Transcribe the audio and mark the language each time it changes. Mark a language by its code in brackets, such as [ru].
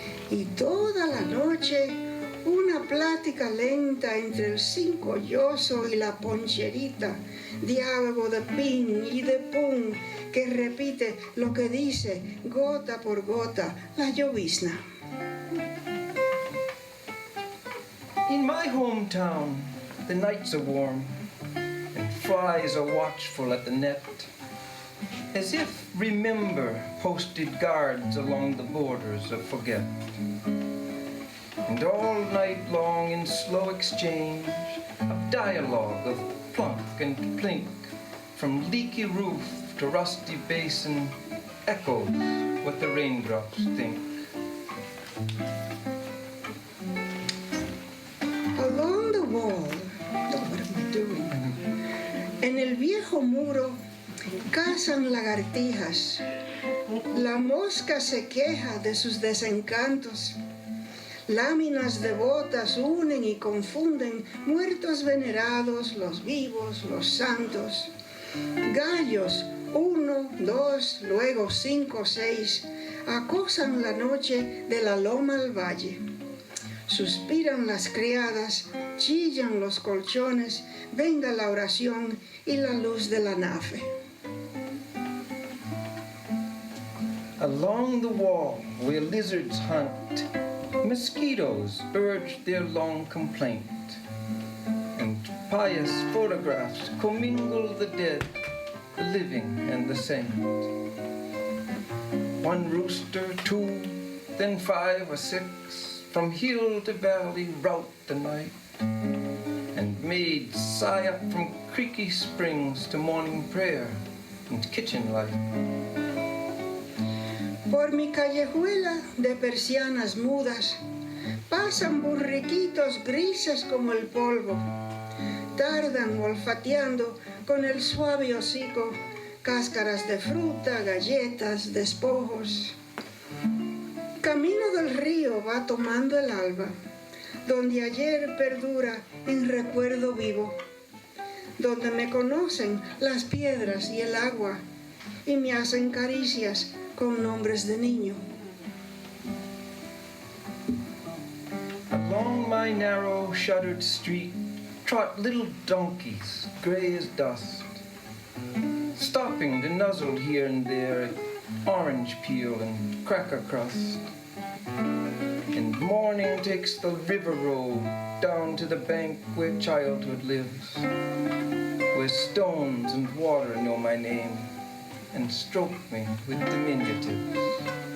[es] Y toda la noche una plática lenta entre el cincolloso y la poncherita, diálogo de pin y de pum que repite lo que dice gota por gota la llovizna. [en] In my hometown, the nights are warm, and flies are watchful at the net, as if remember posted guards along the borders of forget. And all night long in slow exchange of dialogue of plunk and plink, from leaky roof to rusty basin, echoes what the raindrops think. Along the wall, oh, what am I doing? [es] En el viejo muro cazan lagartijas. La mosca se queja de sus desencantos. Láminas devotas unen y confunden muertos venerados, los vivos, los santos. Gallos, 1, 2, luego 5, 6, acosan la noche de la loma al valle. Suspiran las criadas, chillan los colchones, venga la oración y la luz de la nafe. [en] Along the wall where lizards hunt, mosquitoes urge their long complaint, and pious photographs commingle the dead, the living, and the saint. One rooster, 2, then 5 or 6, from hill to valley rout the night, and maids sigh up from creaky springs to morning prayer and kitchen light. [es] Por mi callejuela de persianas mudas pasan burriquitos grises como el polvo. Tardan olfateando con el suave hocico cáscaras de fruta, galletas, despojos. Camino del río va tomando el alba, donde ayer perdura en recuerdo vivo, donde me conocen las piedras y el agua y me hacen caricias con nombres de niño. [en] Along my narrow, shuttered street trot little donkeys, gray as dust, stopping to nuzzle here and there at orange peel and cracker crust. And morning takes the river road down to the bank where childhood lives, where stones and water know my name and stroke me with diminutives.